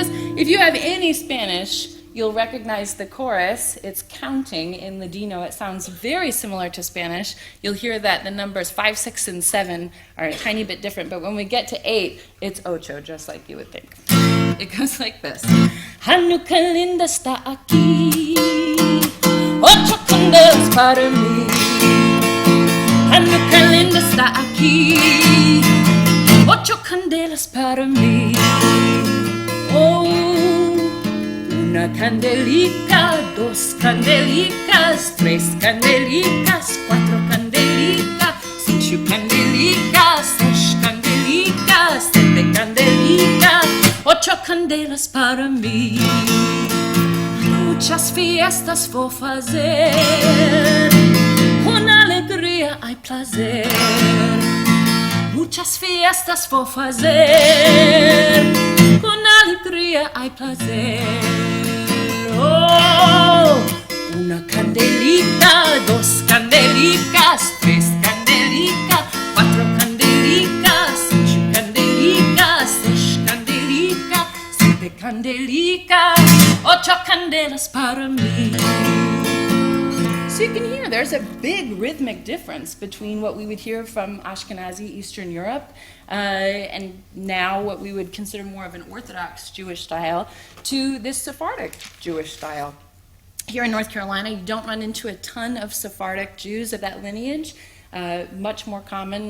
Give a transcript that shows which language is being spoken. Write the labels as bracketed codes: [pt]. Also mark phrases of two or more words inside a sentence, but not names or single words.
[en] If you have any Spanish, you'll recognize the chorus. It's counting in Ladino. It sounds very similar to Spanish. You'll hear that the numbers 5, 6, and 7 are a tiny bit different, but when we get to 8, it's ocho, just like you would think. It goes like this. [lad] Hanukkah linda está aquí, ocho candelas para mí. Hanukkah linda está aquí, ocho candelas para mí. Oh, una candelica, 2 candelicas, 3 candelicas, 4 candelicas, 5 candelicas, 6 candelicas, 7 candelicas, 8 candelas para mí. Muchas fiestas vou fazer, con alegría hay placer. Muchas fiestas vou fazer, con alegría hay placer. Oh, una candelita, 2 candelicas, 3 candelicas, 4 candelicas, 5 candelicas, 6 candelicas, 7 candelicas, 8 candelas para mí. [en] So you can hear there's a big rhythmic difference between what we would hear from Ashkenazi Eastern Europe and now what we would consider more of an Orthodox Jewish style to this Sephardic Jewish style. Here in North Carolina, you don't run into a ton of Sephardic Jews of that lineage, much more common.